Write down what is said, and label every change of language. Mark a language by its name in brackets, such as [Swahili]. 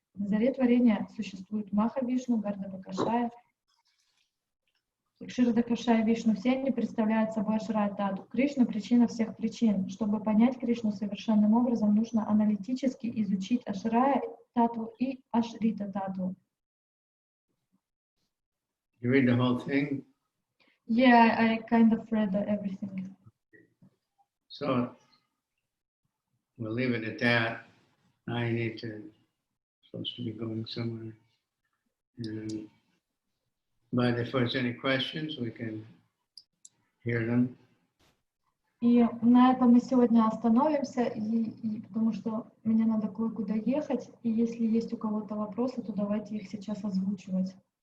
[Russian] На заре творения существует Маха Вишну, Гардава Кашая, Кширда Кашая Вишну. Все они представляют собой Ашрая Тату. Кришна — причина всех причин. Чтобы понять Кришну совершенным образом, нужно аналитически изучить Ашрая Тату и Ашрита Тату. [English] You read the whole thing? Yeah, I kind of read everything. So we'll leave it at that. I need to, supposed to be going somewhere. And, but if there's any questions, we can hear them. [Russian] И на этом мы сегодня остановимся, потому что мне надо кое-куда ехать. И если есть у кого-то вопросы, то давайте их сейчас озвучивать.